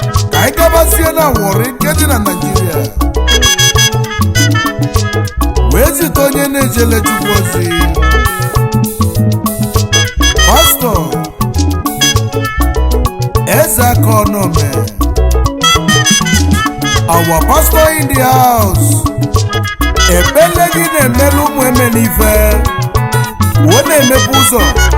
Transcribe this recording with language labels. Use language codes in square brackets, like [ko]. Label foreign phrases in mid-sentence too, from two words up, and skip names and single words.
[ig] Ka anyị gabazie na Warri nke dị na Nigeria. wee zite onye na-ejele Chukwu ozi, Pastor Eze Aka Onome, [en] our pastor in the house. [ig] Ekpele gị na-emelu ụmụ eme n'ife, ọ na-emepe ụzọ.